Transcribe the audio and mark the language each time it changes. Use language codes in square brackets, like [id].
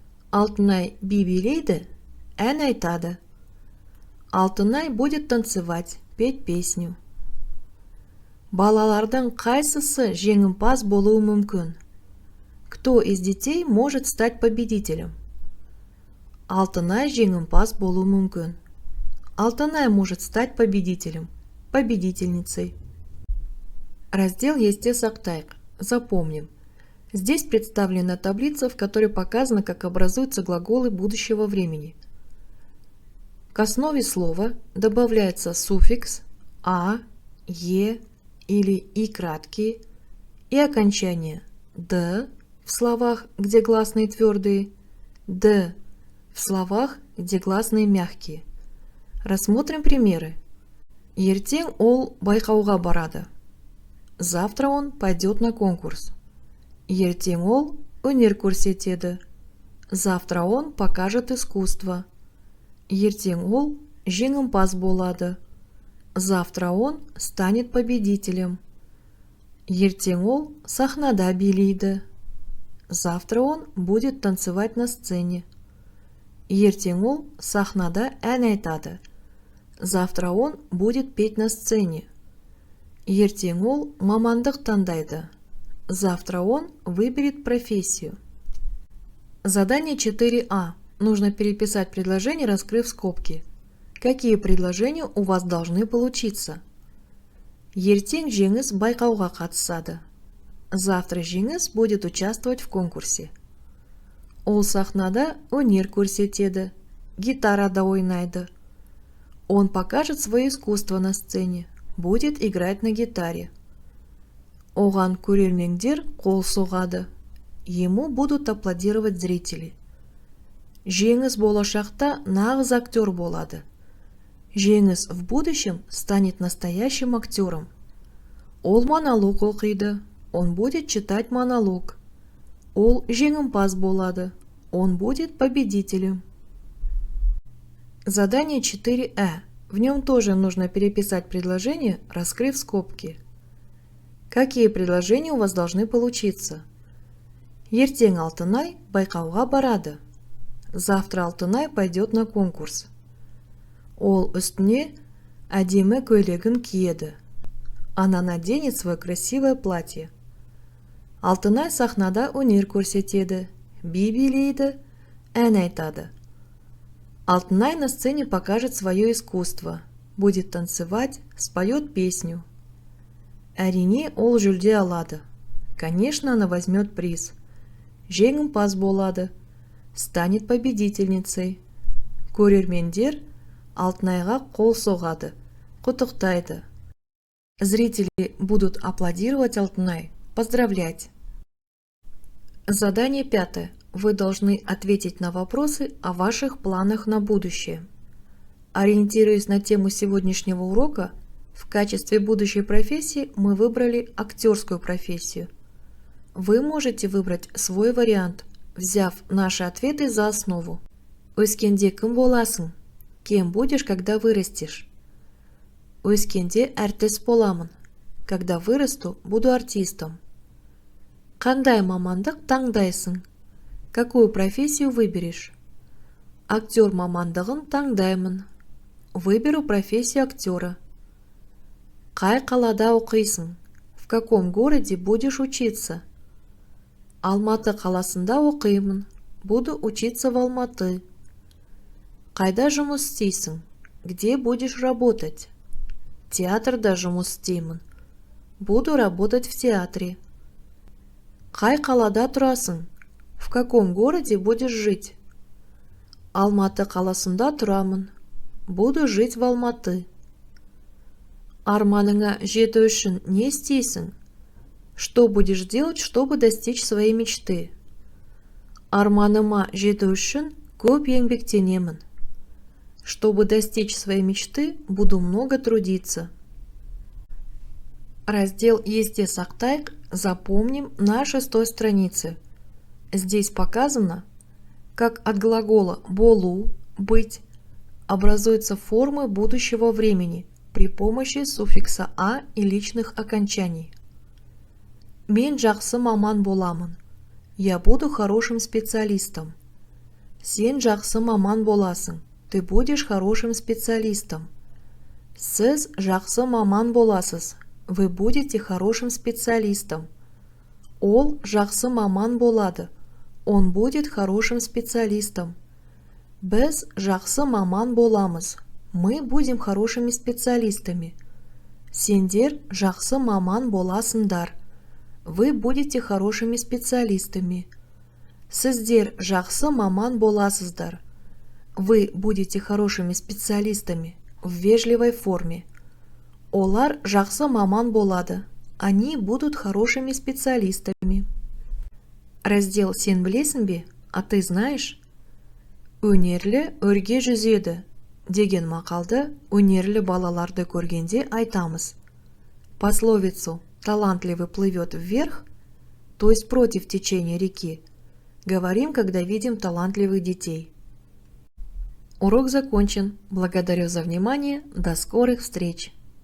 [kk] Алтынай би билейді, ән айтады. [ru] Алтынай будет танцевать, петь песню. [kk] Балалардың қайсысы жеңімпаз болуы мүмкін? [ru] Кто из детей может стать победителем? [kk] Алтынай жеңімпаз болуы мүмкін. [ru] Алтынай может стать победителем, победительницей. Раздел [kk] «Есте сақтайық». [ru] Запомним. Здесь представлена таблица, в которой показано, как образуются глаголы будущего времени. К основе слова добавляется суффикс «а», «е» или «и» краткие и окончание «д» в словах, где гласные твердые, «д» в словах, где гласные мягкие. Рассмотрим примеры. [kk] Ертең ол байқауға барады. [ru] Завтра он пойдет на конкурс. [kk] Ертең ол өнер көрсетеді. [ru] Завтра он покажет искусство. [kk] Ертең ол жеңімпаз болады. [ru] Завтра он станет победителем. [kk] Ертең ол сахнада билейді. [ru] Завтра он будет танцевать на сцене. [kk] Ертең ол сахнада ән айтады. [ru] Завтра он будет петь на сцене. [kk] Ертең ол мамандық таңдайды. [ru] Завтра он выберет профессию. Задание 4А. Нужно переписать предложение, раскрыв скобки. Какие предложения у вас должны получиться? [kk] Ертең Жеңіс байқауға қатысады. [ru] Завтра Жеңіс будет участвовать в конкурсе. [kk] Ол сахнада өнер көрсетеді. Гитарада ойнайды. [ru] Он покажет свое искусство на сцене. Будет играть на гитаре. [kk] Оған көрермендер қол соғады. [ru] Ему будут аплодировать зрители. [kk] Жеңіс болашақта нағыз актер болады. [ru] Жеңіс в будущем станет настоящим актером. [kk] Ол монолог оқиды. [ru] Он будет читать монолог. [kk] Ол жеңімпаз болады. [ru] Он будет победителем. Задание 4А. В нем тоже нужно переписать предложение, раскрыв скобки. Какие предложения у вас должны получиться? [kk] Ертең Алтынай байқауға барады. [ru] Завтра Алтынай пойдет на конкурс. [kk] Ол үстіне әдемі көйлегін киеді. [ru] Она наденет свое красивое платье. [kk] Алтынай сахнада өнер көрсетеді. Би билейді, ән айтады. [ru] Алтынай на сцене покажет свое искусство, будет танцевать, споет песню. [kk] Әрине ол жүлде алады. [ru] Конечно, она возьмет приз. [kk] Жеңімпаз болады, [ru] станет победительницей. [kk] Көрермендер Алтынайға қол соғады, құттықтайды. [ru] Зрители будут аплодировать Алтынай, поздравлять. Задание 5. Вы должны ответить на вопросы о ваших планах на будущее. Ориентируясь на тему сегодняшнего урока, в качестве будущей профессии мы выбрали актерскую профессию. Вы можете выбрать свой вариант, взяв наши ответы за основу. [kk] Өскенде кім боласың? [ru] Кем будешь, когда вырастешь? [kk] Өскенде әртіс боламын. [ru] Когда вырасту, буду артистом. [kk] Қандай мамандық таңдайсың? [ru] Какую профессию выберешь? [kk] Актер мамандығын таңдаймын. [ru] Выберу профессию актера. [kk] Қай қалада оқисың? [ru] В каком городе будешь учиться? [kk] Алматы қаласында оқимын. [ru] Буду учиться в Алматы. [kk] Қайда жұмыс істейсің? [ru] Где будешь работать? [kk] Театрда жұмыс істеймін. [ru] Буду работать в театре. [kk] Қай қалада тұрасың? [ru] В каком городе будешь жить? [kk] Алматы қаласында тұрамын. [ru] Буду жить в Алматы. [kk] Арманыңа жету үшін не істейсің? [ru] Что будешь делать, чтобы достичь своей мечты? [kk] Арманыма жету үшін көп еңбектенемін. [ru] Чтобы достичь своей мечты, буду много трудиться. Раздел [kk] «Есте сақтайық» [ru] запомним на 6 странице. Здесь показано, как от глагола «болу» – «быть» образуются формы будущего времени при помощи суффикса «а» и личных окончаний. [kk] Мен жақсы маман боламын. [ru] Я буду хорошим специалистом. [kk] Сен жақсы маман боласың. [ru] Ты будешь хорошим специалистом. [kk] Сіз жақсы маман боласыз. [ru] Вы будете хорошим специалистом. [kk] Ол жақсы маман болады. [ru] Он будет хорошим специалистом. [kk] Біз жақсы маман боламыз. [ru] Мы будем хорошими специалистами. [kk] Сендер жақсы маман боласыңдар. [ru] Вы будете хорошими специалистами. [kk] Сіздер жақсы маман боласыздар. [ru] Вы будете хорошими специалистами в вежливой форме. [kk] Олар жақсы маман болады. [ru] Они будут хорошими специалистами. Раздел [kk] «Сен білесің бе? [ru] А ты знаешь?» [kk] Өнерлі өрге жүзеді деген мақалды өнерлі балаларды көргенде айтамыз. [ru] Пословицу «талантливый плывет вверх», то есть против течения реки, говорим, когда видим талантливых детей. Урок закончен. Благодарю за внимание. До скорых встреч!